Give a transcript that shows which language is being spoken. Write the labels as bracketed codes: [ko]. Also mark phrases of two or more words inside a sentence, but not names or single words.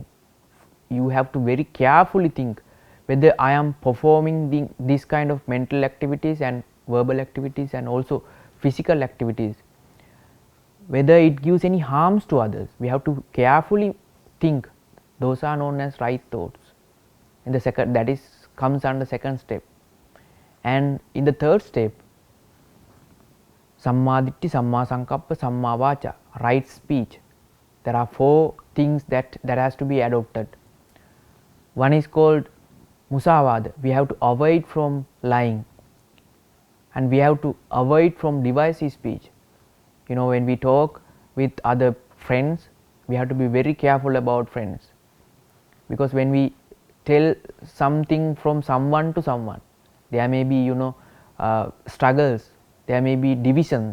[en] You have to very carefully think whether I am performing this kind of mental activities and verbal activities and also physical activities, whether it gives any harms to others. We have to carefully think. Those are known as right thoughts. In the second, that is comes under second step. And in the third step, [pi] samma ditti, samma sankappa, samma vacha, [en] right speech. There are 4 things that has to be adopted. One is called musavada. We have to avoid from lying, and we have to avoid from divisive speech. When we talk with other friends, we have to be very careful about friends, because when we tell something from someone to someone, there may be struggles, there may be divisions.